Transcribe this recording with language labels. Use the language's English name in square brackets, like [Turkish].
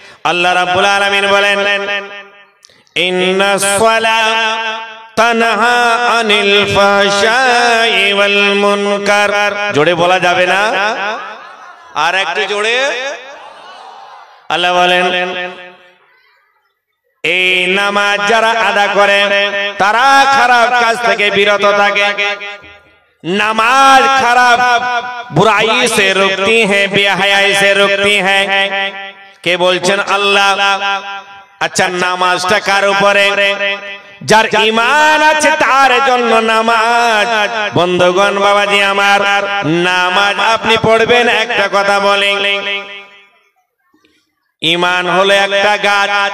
[Bangla] আল্লাহ রাব্বুল আলামিন বলেন [Arabic] ইন্নাস সালাত তানহা আনিল ফাহশাই ওয়াল মুনকার। [Bangla] জোরে বলা যাবে না, আর একটু জোরে। আল্লাহ বলেন এই নামাজ যারা আদা করে তারা খারাপ কাজ থেকে বিরত থাকে। [Hindi] नमाज खराब बुराई से रोकती है, बेहयाई से रोकती है। [Bangla] के बोलছেন আল্লাহ। আচ্ছা নামাজটা কার উপরে? যার ঈমান আছে তার জন্য নামাজ। বন্ধুগণ বাবাজি আমার, নামাজ আপনি পড়বেন, একটা কথা বলেন, ঈমান হলো একটা গাছ।